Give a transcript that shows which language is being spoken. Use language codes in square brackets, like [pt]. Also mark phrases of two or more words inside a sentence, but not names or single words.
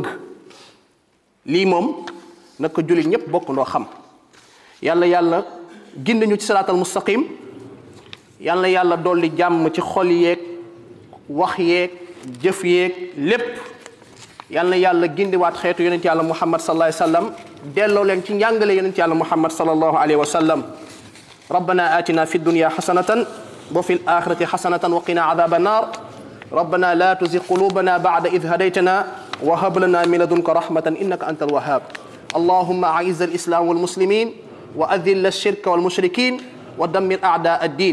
[wo] lii moom nag ko jullit ñëpp bokk ndoo xam yàlla gindi ñu ci [ar] الصراط المستقيم [wo] yàlla dolli jàmm ci xol yeeg wax yeeg jëf yeeg lépp yàlla gindiwaat xeetu yonent yàlla muhammad [ar] صلى الله عليه وسلم [wo] delloo leen ci njàngale yonent yàlla muhammad [ar] صلى الله عليه وسلم ربنا آتنا في الدنيا حسنة وفي الآخرة حسنة وقنا عذاب النار ربنا لا تزغ قلوبنا بعد إذ هديتنا وهب لنا من لدنك رحمة إنك أنت الوهاب اللهم أعز الإسلام والمسلمين وأذل الشرك والمشركين ودمر أعداء الدين